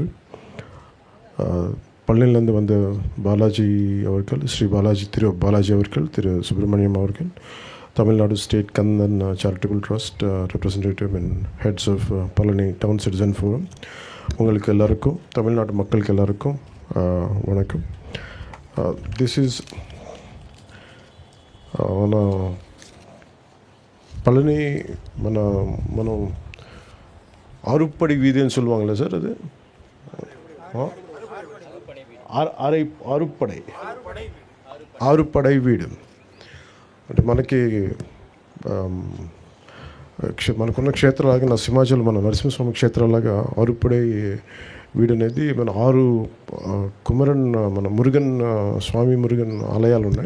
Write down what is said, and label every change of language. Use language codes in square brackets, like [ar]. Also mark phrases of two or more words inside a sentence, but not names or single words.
[ta] பழனியிலேருந்து வந்த பாலாஜி அவர்கள், ஸ்ரீ பாலாஜி, திரு பாலாஜி அவர்கள், திரு சுப்பிரமணியம் அவர்கள், தமிழ்நாடு ஸ்டேட் கந்தன் சேரிட்டபிள் ட்ரஸ்ட் [en] representative and heads of [ta] பழனி டவுன் சிட்டிசன் ஃபோரம், உங்களுக்கு எல்லாருக்கும், தமிழ்நாட்டு மக்களுக்கு எல்லாருக்கும் வணக்கம். [en] this is [ta] మన பழனி మనం ஆறுப்படை வீதின்னு சொல்லுவாங்களே சார், அது ఆరుపడై వీడు అంటే [te] మనకున్న క్షేత్రాలాగా సింహాచలం, మన నరసింహస్వామి క్షేత్రాలాగా ఆరుపడై వీడు అనేది మన 6 కుమరన్, మన మురుగన్ స్వామి మురుగన్ ఆలయాలు ఉన్నాయి.